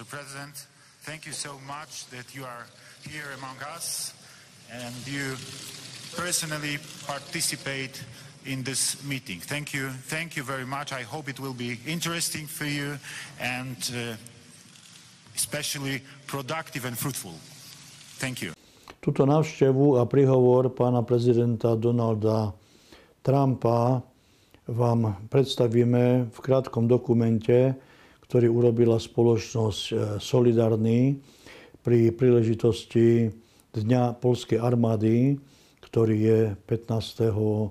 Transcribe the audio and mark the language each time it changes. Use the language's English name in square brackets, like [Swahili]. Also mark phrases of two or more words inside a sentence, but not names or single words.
[English] President, thank you so much that you are here among us and you personally participate in this meeting. Thank you very much. I hope it will be interesting for you and especially productive and fruitful. Thank you. [Slovak] Túto návštevu a príhovor pána prezidenta Donalda Trumpa vám predstavíme v krátkom dokumente, ktorý urobila spoločnosť Solidárny pri príležitosti Dňa Poľskej armády, ktorý je 15.8.